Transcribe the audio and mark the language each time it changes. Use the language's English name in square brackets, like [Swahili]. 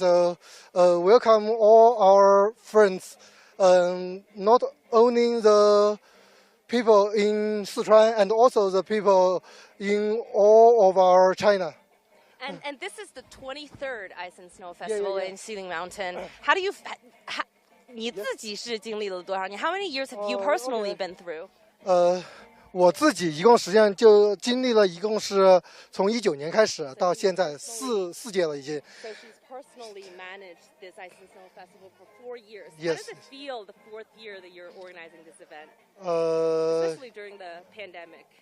[English] So welcome all our friends. Not only the people in Sichuan and also the people in all of our China. And this is the 23rd Ice and Snow Festival yeah. in Xiling Mountain. How do you? [Chinese] 你自己是经历了多少年? [English] How many years have you personally been through? [Chinese] 我自己一共实际上就经历了，一共是从19年开始到现在四届了已经。 [English] So she's personally managed this Ice and Snow Festival for 4 years. Yes. How does it feel the 4th year that you're organizing this event, 呃 especially during the pandemic?